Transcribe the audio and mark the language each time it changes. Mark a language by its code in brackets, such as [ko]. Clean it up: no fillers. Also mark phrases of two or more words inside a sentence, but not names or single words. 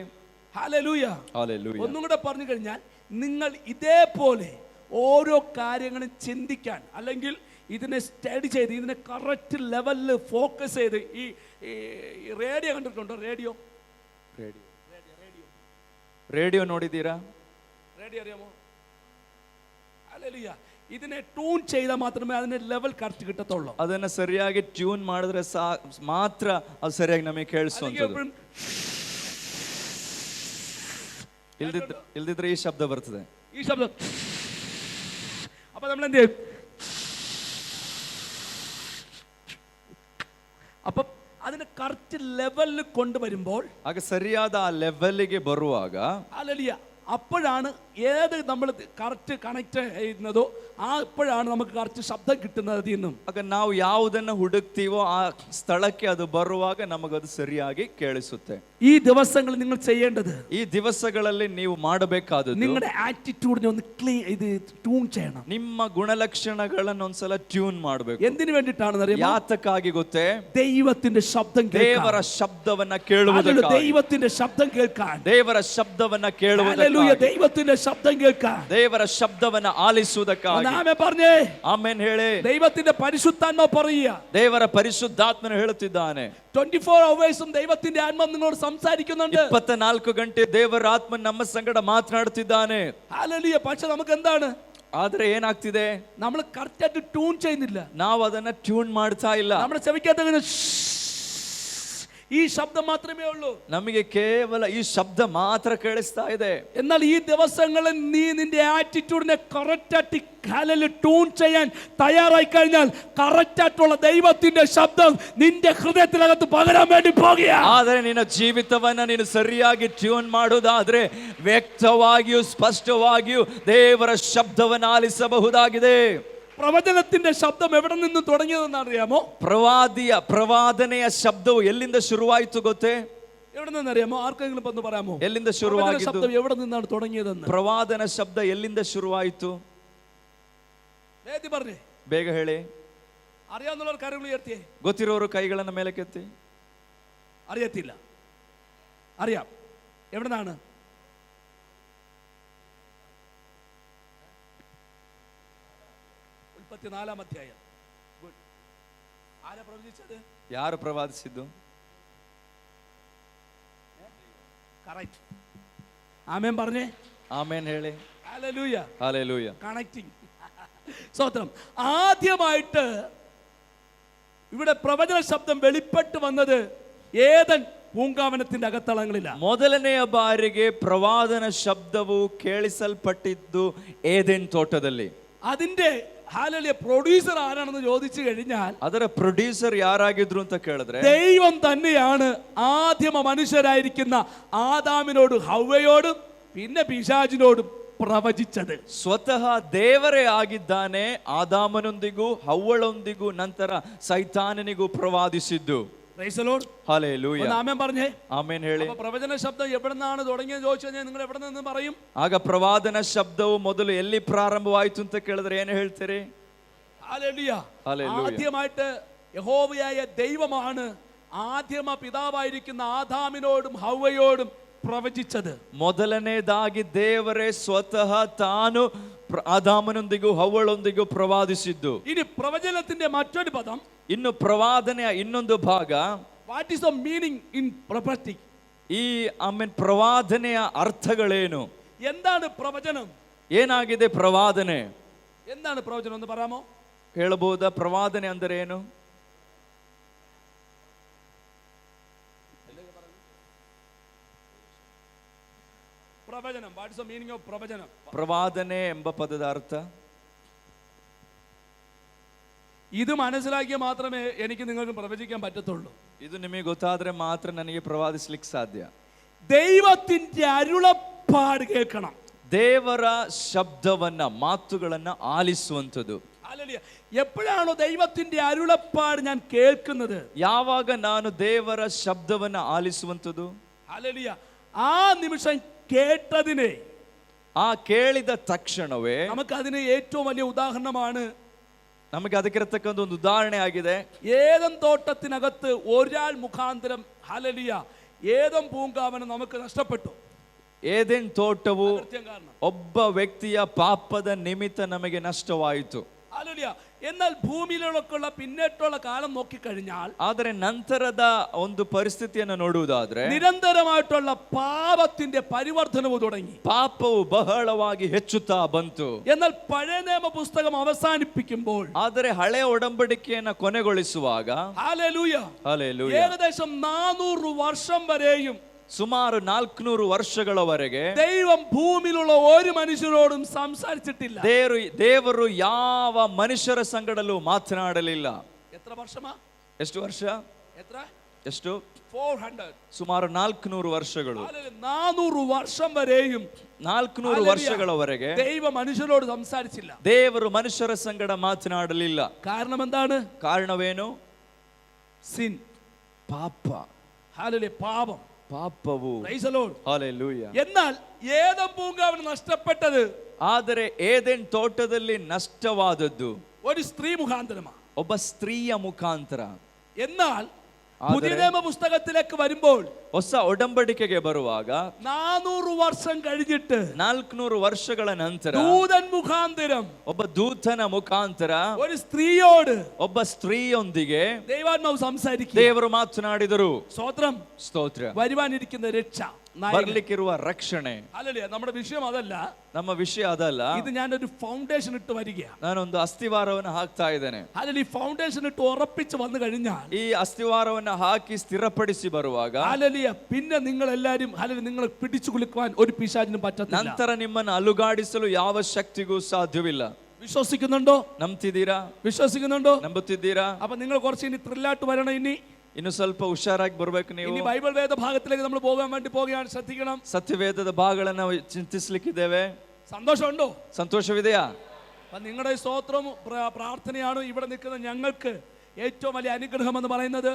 [ml] ഹല്ലേലൂയ. [kn] ಹಾಲೆಲೂಯಾ. [ml] ഒന്നും കൂടെ പറഞ്ഞു കഴിഞ്ഞാൽ, നിങ്ങൾ ഇതേപോലെ ഓരോ കാര്യങ്ങളും ചിന്തിക്കാൻ, അല്ലെങ്കിൽ ഇതിനെ സ്റ്റഡി ചെയ്ത് ഇതിനെ കറക്റ്റ് ലെവലിൽ ഫോക്കസ് ചെയ്ത് ഈ റേഡിയോ കണ്ടിട്ടുണ്ടോ? [kn] ರೇಡಿಯೋ ನೋಡಿದ್ದೀರಾ? [ml] റേഡിയോ അറിയാമോ? ഹല്ലേലൂയ. ഇതിനെ ട്യൂൺ ചെയ്താൽ മാത്രമേ അതിന്റെ [en] level correct [ml] കിട്ടത്തുള്ളൂ. [kn] ಅದನ್ನ ಸರಿಯಾಗಿ ಟ್ಯೂನ್ ಮಾಡಿದ್ರೆ ಮಾತ್ರ ಅದು ಸರಿಯಾಗಿ ನಮಗೆ ಕೇಳಿಸುವಂಥದ್ದು. ಇಲ್ದಿದ್ರೆ ಈ ಶಬ್ದ ಬರ್ತದೆ. [ml] ഈ ശബ്ദം. അപ്പൊ നമ്മൾ എന്ത് ചെയ്യും? അപ്പം അതിനെ കറക്റ്റ് ലെവലിൽ കൊണ്ടുവരുമ്പോൾ [kn] ಆಗ ಸರಿಯಾದ ಆ ಲೆವೆಲ್ಗೆ ಬರುವಾಗ [ml] ഹല്ലേലൂയ, അപ്പോഴാണ് ഏത് നമ്മൾ കറക്റ്റ് കണക്ട് ചെയ്യുന്നതോ അപ്പോഴാണ് നമുക്ക് കറക്റ്റ് ശബ്ദം കിട്ടുന്നത് അതിൽ നിന്നും. [kn] ಆಗ ನಾವು ಯಾವುದನ್ನ ಹುಡುಕ್ತೀವೋ ಆ ಸ್ಥಳಕ್ಕೆ ಅದು ಬರುವಾಗ ನಮಗದು ಸರಿಯಾಗಿ ಕೇಳಿಸುತ್ತೆ. [ml] ഈ ദിവസങ്ങളിൽ നിങ്ങൾ ചെയ്യേണ്ടത്, [kn] ಈ ದಿವಸಗಳಲ್ಲಿ ನೀವು ಮಾಡಬೇಕಾದದ್ದು [ml] നിങ്ങളുടെ ആറ്റിറ്റ്യൂഡിനെ ഒന്ന് ട്യൂൺ ചെയ്യണം. [kn] ನಿಮ್ಮ ಗುಣಲಕ್ಷಣಗಳನ್ನು ಒಂದ್ಸಲ ಟ್ಯೂನ್ ಮಾಡಬೇಕು. [ml] എന്തിനു വേണ്ടിയിട്ടാണെന്ന് അറിയാമോ? [kn] ಯಾತಕ್ಕಾಗಿ ಗೊತ್ತೇ? [ml] ദൈവത്തിന്റെ ശബ്ദം [kn] ದೇವರ ಶಬ್ದವನ್ನ ಕೇಳುವುದಕ್ಕಾಗಿ. [ml] ദൈവത്തിന്റെ ശബ്ദം കേൾക്കാൻ, [kn] ದೇವರ ಶಬ್ದವನ್ನ ಕೇಳುವುದಕ್ಕಾಗಿ, [ml] ഹല്ലേലൂയ, ദൈവത്തിന്റെ ശബ്ദം കേൾക്കാൻ, [kn] ದೇವರ ಶಬ್ದವನ್ನ ಆಲಿಸುವುದಕ್ಕಾಗಿ. [ml] ആമേൻ പറഞ്ഞേ. [kn] ಆಮೆನ್ ಹೇಳಿ. [ml] ദൈവത്തിന്റെ പരിശുദ്ധാത്മ പറയുക, [kn] ದೇವರ ಪರಿಶುದ್ಧಾತ್ಮನು ಹೇಳುತ್ತಿದ್ದಾನೆ. [ml] 24 hours ദൈവത്തിന്റെ ആത്മാവ് നിങ്ങളോട് സംസാരിക്കുന്നുണ്ട്. [kn] 24 ಗಂಟೆ ದೇವರ ಆತ್ಮ ನಮ್ಮ ಸಂಗಡ ಮಾತನಾಡುತ್ತಿದ್ದಾನೆ. [ml] ഹല്ലേലൂയ. പക്ഷെ നമുക്ക് എന്താണ്? [kn] ಆದ್ರೆ ಏನಾಗ್ತಿದೆ? [ml] നമ്മൾ കറക്റ്റ് ആയിട്ട് ട്യൂൺ ചെയ്യുന്നില്ല. [kn] ನಾವು ಅದನ್ನ ಟ್ಯೂನ್ ಮಾಡ್ತಾ ಇಲ್ಲ. [ml] നമ്മുടെ ചെവിക്കകത്ത് ഈ ശബ്ദം മാത്രമേ ഉള്ളൂ. [kn] ನಮಗೆ ಕೇವಲ ಈ ಶಬ್ದ ಮಾತ್ರ ಕೇಳಿಸ್ತಾ ಇದೆ. [ml] എന്നാൽ ഈ ദിവസങ്ങളിൽ നീ നിന്റെ ആറ്റിറ്റ്യൂഡിനെ കറക്റ്റ് ആയിട്ട് ട്യൂൺ ചെയ്യാൻ തയ്യാറായി കഴിഞ്ഞാൽ കറക്റ്റ് ആയിട്ടുള്ള ദൈവത്തിന്റെ ശബ്ദം നിന്റെ ഹൃദയത്തിനകത്ത് പകരാൻ വേണ്ടി പോകുക. [kn] ಆದರೆ ನಿನ್ನ ಜೀವಿತವನ್ನ ನೀನು ಸರಿಯಾಗಿ ಟ್ಯೂನ್ ಮಾಡುವುದಾದ್ರೆ ವ್ಯಕ್ತವಾಗಿಯೂ ಸ್ಪಷ್ಟವಾಗಿಯೂ ದೇವರ ಶಬ್ದವನ್ನು ಆಲಿಸಬಹುದಾಗಿದೆ. [ml] പ്രവചനത്തിന്റെ ശബ്ദം എവിടെ നിന്ന് തുടങ്ങിയതെന്ന് അറിയാമോ? [kn] ಪ್ರವಾದನೆಯ ಶಬ್ದವು ಎಲ್ಲಿಂದ ಶುರುವಾಯಿತು ಗೊತ್ತೇ? [ml] എവിടെ നിന്നറിയാമോ? ആർക്കെങ്കിലും ഒന്ന് പറയാമോ? [kn] ಎಲ್ಲಿಂದ ಶುರುವಾಗಿದ್ದು? [ml] ശബ്ദം എവിടെ നിന്നാണ് തുടങ്ങിയതെന്ന്? [kn] ಪ್ರವಾದನ ಶಬ್ದ ಎಲ್ಲಿಂದ ಶುರುವಾಯಿತು? [ml] വേദി പറഞ്ഞേ, [kn] ಬೇಗ ಹೇಳಿ. [ml] അറിയാവുന്നവർ കരങ്ങൾ ഉയർത്തിയേ. [kn] ಗೊತ್ತಿರೋರು ಕೈಗಳನ್ನ ಮೇಲಕ್ಕೆತ್ತಿ. [ml] അറിയത്തില്ല, അറിയാം. എവിടെ നിന്നാണ്? നാലാം അധ്യായം. ആരാ പ്രവചിച്ചത്? [kn] ಯಾರು ಪ್ರವಾದಿಸಿದ್ದು? [ml] കറക്റ്റ്. ആമേൻ പറഞ്ഞേ. [kn] ಆಮೇನ್ ಹೇಳಿ. [ml] ഹല്ലേലൂയ. ഹല്ലേലൂയ. കണക്റ്റിംഗ്. സ്തോത്രം. ആദ്യമായിട്ട് ഇവിടെ പ്രവചന ശബ്ദം വെളിപ്പെട്ട് വന്നത് ഏദൻ പൂങ്കാവനത്തിന്റെ അകത്തളങ്ങളില്ല. [kn] ಮೊದಲನೆಯ ಬಾರಿಗೆ ಪ್ರವಾದನ ಶಬ್ದವು ಕೇಳಿಸಲ್ಪಟ್ಟಿದ್ದು ಏದೆನ್ ತೋಟದಲ್ಲಿ. [ml] അതിന്റെ ഹല്ലേലൂയ പ്രൊഡ്യൂസർ ആരാണെന്ന് ചോദിച്ചു കഴിഞ്ഞാൽ [kn] ಅದರ ಪ್ರೊಡ್ಯೂಸರ್ ಯಾರಾಗಿದ್ರು ಅಂತ ಕೇಳಿದ್ರೆ [ml] ദൈവം തന്നെയാണ് ആദ്യമ മനുഷ്യരായിരിക്കുന്ന ആദാമിനോടും ഹവ്വയോടും പിന്നെ പിശാചിനോടും പ്രവചിച്ചത്. [kn] ಸ್ವತಃ ದೇವರೇ ಆಗಿದ್ದಾನೆ. ಆದಾಮನೊಂದಿಗೂ ಹವ್ವಳೊಂದಿಗೂ ನಂತರ ಸೈತಾನನಿಗೂ ಪ್ರವಾದಿಸಿದ್ದು. [en] Praise the Lord. [kn] ಹಲ್ಲೆಲೂಯ. [ml] ഒന്ന് ആമേൻ പറഞ്ഞേ. [kn] ಆಮೇನ್ ಹೇಳಿ. [ml] അപ്പോൾ പ്രവചന ശബ്ദം എവിടെ നിന്നാണ് തുടങ്ങിയത് ചോദിച്ചു കഴിഞ്ഞാൽ നിങ്ങൾ എവിടെ നിന്ന് പറയും? [kn] ಆಗ ಪ್ರವಾದನ ಶಬ್ದವು ಮೊದಲು ಎಲ್ಲಿ ಪ್ರಾರಂಭವಾಯಿತು ಅಂತ ಕೇಳಿದ್ರೆ ಏನು ಹೇಳ್ತೀರಿ? [ml] ഹല്ലേലൂയ. ഹല്ലേലൂയ. ആദ്യമായിട്ട് യഹോവയായ ദൈവമാണ് ആദ്യമ പിതാവായിരിക്കുന്ന ആദാമിനോടും ഹവ്വയോടും പ്രവചിച്ചത്. [kn] ಮೊದಲನೇದಾಗಿ ದೇವರೇ ಸ್ವತಃ ತಾನು ಆದಾಮನೊಂದಿಗೂ ಹವ್ವಳೊಂದಿಗೂ ಪ್ರವಾದಿಸಿದ್ದು. [ml] ഇനി പ്രവചനത്തിന്റെ മറ്റൊരു പദം, [kn] ಇನ್ನು ಪ್ರವಾದನೆಯ ಇನ್ನೊಂದು ಭಾಗ, [en] What is the meaning in prophetic? [kn] ಈ ಆಮೇಲೆ ಪ್ರವಾದನೆಯ ಅರ್ಥಗಳೇನು? [ml] എന്താണ് പ്രവചനം? [kn] ಏನಾಗಿದೆ ಪ್ರವಾದನೆ? [ml] എന്താണ് പ്രവചനം എന്ന് പറയാമോ? [kn] ಹೇಳಬಹುದಾ? ಪ್ರವಾದನೆ ಅಂದರೆ ಏನು? [ml] പ്രവചനം. [en] What is the meaning of പ്രവചനം? [kn] ಪ್ರವಾದನೆ ಎಂಬ ಪದದ ಅರ್ಥ [ml] ഇത് മനസ്സിലാക്കിയാൽ മാത്രമേ എനിക്ക് നിങ്ങൾക്ക് പ്രവചിക്കാൻ പറ്റത്തുള്ളൂ. [kn] ಇದು ನಿಮಗೆ ಗೊತ್ತಾದ್ರೆ ಮಾತ್ರ ನನಗೆ ಪ್ರವಾದಿಸ್ಲಿಕ್ಕೆ ಸಾಧ್ಯ. [ml] ദൈവത്തിന്റെ അരുളപ്പാട് കേൾക്കണം. [kn] ದೇವರ ಶಬ್ದವನ್ನ ಮಾತುಗಳನ್ನ ಆಲಿಸುವಂಥದ್ದು. [ml] ഹല്ലേലൂയ. എപ്പോഴാണോ ദൈവത്തിന്റെ അരുളപ്പാട് ഞാൻ കേൾക്കുന്നത്, [kn] ಯಾವಾಗ ನಾನು ದೇವರ ಶಬ್ದವನ್ನ ಆಲಿಸುವಂಥದ್ದು, [ml] ഹല്ലേലൂയ, ആ നിമിഷം കേട്ടതിനെ, [kn] ಆ ಕೇಳಿದ ತಕ್ಷಣವೇ [ml] നമുക്ക് അതിന് ഏറ്റവും വലിയ ഉദാഹരണമാണ് [kn] ನಮಗೆ ಅದಕ್ಕಿರತಕ್ಕಂಥ ಒಂದು ಉದಾಹರಣೆ ಆಗಿದೆ. [ml] ഏദൻ തോട്ടത്തിനകത്ത് ഒരാൾ മുഖാന്തരം, ഹല്ലേലൂയ, ഏദൻ പൂങ്കാവനം നമുക്ക് നഷ്ടപ്പെട്ടു. [kn] ಏದೆನ್ ತೋಟವು [ml] കാരണം [kn] ಒಬ್ಬ ವ್ಯಕ್ತಿಯ ಪಾಪದ ನಿಮಿತ್ತ ನಮಗೆ ನಷ್ಟವಾಯಿತು. [ml] ഹല്ലേലൂയ. എന്നാൽ ഭൂമിയിലുള്ള പിന്നേറ്റുള്ള കാലം നോക്കിക്കഴിഞ്ഞാൽ, [kn] ಆದರೆ ನಂತರದ ಒಂದು ಪರಿಸ್ಥಿತಿಯನ್ನು ನೋಡುವುದಾದ್ರೆ [ml] നിരന്തരമായിട്ടുള്ള പാപത്തിന്റെ പരിവർത്തനവും തുടങ്ങി. [kn] ಪಾಪವು ಬಹಳವಾಗಿ ಹೆಚ್ಚುತ್ತಾ ಬಂತು. [ml] എന്നാൽ പഴയ നിയമ പുസ്തകം അവസാനിപ്പിക്കുമ്പോൾ, [kn] ಆದರೆ ಹಳೆ ಒಡಂಬಡಿಕೆಯನ್ನು ಕೊನೆಗೊಳಿಸುವಾಗ [ml] ഹല്ലേലൂയ, [kn] ಹಲ್ಲೆಲೂಯ, [ml] ഏകദേശം 400 വർഷം വരെയും [kn] ಸುಮಾರು 400 ವರ್ಷಗಳವರೆಗೆ [ml] ദൈവം ഭൂമിയിലുള്ള ഒരു മനുഷ്യരോടും സംസാരിച്ചിട്ടില്ല. [kn] ದೇವರು ಯಾವ ಮನುಷ್ಯರ ಸಂಗಡಲೂ ಮಾತನಾಡಲಿಲ್ಲ. [ml] എത്ര വർഷമാ? [kn] ಎಷ್ಟು ವರ್ಷ? [ml] എത്ര? [kn] ಎಷ್ಟು? 400. ಸುಮಾರು 400 ವರ್ಷಗಳು. [ml] 400 വർഷം വരെയും [kn] 400 ವರ್ಷಗಳವರೆಗೆ [ml] ദൈവ മനുഷ്യരോട് സംസാരിച്ചില്ല. [kn] ದೇವರು ಮನುಷ್ಯರ ಸಂಗಡ ಮಾತನಾಡಲಿಲ್ಲ. [ml] കാരണം എന്താണ്? [kn] ಕಾರಣವೇನು? [ml] സിൻ, [kn] ಪಾಪ. [ml] ഹല്ലേലൂയ, പാപം, [kn] ಪಾಪವು. [en] Praise the Lord. [kn] ಹಲ್ಲೆಲೂಯ. [ml] എന്നാൽ ഏദൻ പൂങ്കാവൻ നഷ്ടപ്പെട്ടത് [kn] ಆದರೆ ಏದೆನ್ ತೋಟದಲ್ಲಿ ನಷ್ಟವಾದದ್ದು [ml] ഒരു സ്ത്രീ മുഖാന്തരമാണ്. [kn] ಒಬ್ಬ ಸ್ತ್ರೀಯ ಮುಖಾಂತರ. [ml] എന്നാൽ പുതിയ നിയമ പുസ്തകത്തിലേക്ക് വരുമ്പോൾ [kn] ಹೊಸ ಒಡಂಬಡಿಕೆಗೆ ಬರುವಾಗ [ml] 400 വർഷം കഴിഞ്ഞിട്ട് [kn] 400 ವರ್ಷಗಳ ನಂತರ [ml] ദൂതൻ മുഖാന്തരം [kn] ಒಬ್ಬ ದೂತನ ಮುಖಾಂತರ [ml] ഒരു സ്ത്രീയോട് [kn] ಒಬ್ಬ ಸ್ತ್ರೀಯೊಂದಿಗೆ [ml] ദൈവാത്മാവ് സംസാരിക്കുക. [kn] ದೇವರು ಮಾತನಾಡಿದರು. [ml] സ്തോത്രം. [kn] ಸ್ತೋತ್ರ. [ml] വരുവാനിരിക്കുന്ന രക്ഷ, [kn] ಬರ್ಲಿಕ್ಕಿರುವ ರಕ್ಷಣೆ. [ml] ഹല്ലേലൂയ. നമ്മുടെ വിഷയം അതല്ല, [kn] ನಮ್ಮ ವಿಷಯ ಅದಲ್ಲ. [ml] ഇത് ഞാനൊരു ഫൗണ്ടേഷൻ ഇട്ട് വരികയാണ്. [kn] ನಾನೊಂದು ಅಸ್ಥಿವಾರವನ್ನು ಹಾಕ್ತಾ ಇದ್ದೇನೆ. [ml] ഹല്ലേലൂയ. ഈ ഫൗണ്ടേഷൻ ഇട്ട് ഉറപ്പിച്ച് വന്നു കഴിഞ്ഞാൽ, [kn] ಈ ಅಸ್ಥಿವಾರವನ್ನು ಹಾಕಿ ಸ್ಥಿರಪಡಿಸಿ ಬರುವಾಗ, [ml] ഹല്ലേലൂയ, പിന്നെ നിങ്ങൾ എല്ലാരും ഹല്ലേലൂയ നിങ്ങളെ പിടിച്ചു കുലുക്കുവാൻ ഒരു പിശാചിനും പറ്റത്തില്ല. [kn] ನಂತರ ನಿಮ್ಮನ್ನು ಅಲುಗಾಡಿಸಲು ಯಾವ ಶಕ್ತಿಗೂ ಸಾಧ್ಯವಿಲ್ಲ. [ml] വിശ്വസിക്കുന്നുണ്ടോ? [kn] ನಂಬ್ತಿದ್ದೀರಾ? [ml] വിശ്വസിക്കുന്നുണ്ടോ? [kn] ನಂಬುತ್ತಿದ್ದೀರಾ? [ml] അപ്പൊ നിങ്ങൾ കുറച്ച് ഇനി ത്രില്ലാട്ട് വരണം. [kn] ಇನ್ನು ಸ್ವಲ್ಪ ಹುಷಾರಾಗಿ ಬರ್ಬೇಕು ನೀವು. [ml] ഇനി ബൈബിൾ വേദ ഭാഗത്തിലേക്ക് നമ്മൾ പോകാൻ വേണ്ടി പോകുകയാണ്. ശ്രദ്ധിക്കണം. [kn] ಸತ್ಯವೇದದ ಭಾಗಗಳನ್ನು ಚಿಂತಿಸಲಿಕ್ಕಿದ್ದೇವೆ. [ml] സന്തോഷമുണ്ടോ? [kn] ಸಂತೋಷವಿದೆಯಾ? [ml] അപ്പൊ നിങ്ങളുടെ സ്തോത്രവും പ്രാർത്ഥനയാണ് ഇവിടെ നിൽക്കുന്ന ഞങ്ങൾക്ക് ഏറ്റവും വലിയ അനുഗ്രഹം എന്ന് പറയുന്നത്.